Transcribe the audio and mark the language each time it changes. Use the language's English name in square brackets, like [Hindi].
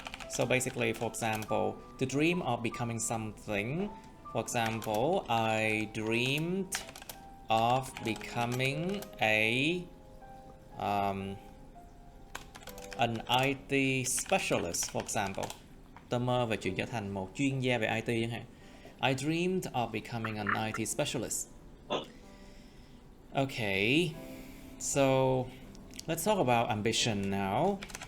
[English] So basically, for example, to dream of becoming something. For example, I dreamed of becoming an IT specialist, for example. [Vietnamese] Tôi mơ về chuyện trở thành một chuyên gia về IT chẳng hạn. [English] I dreamed of becoming an IT specialist. Okay, so let's talk about ambition now.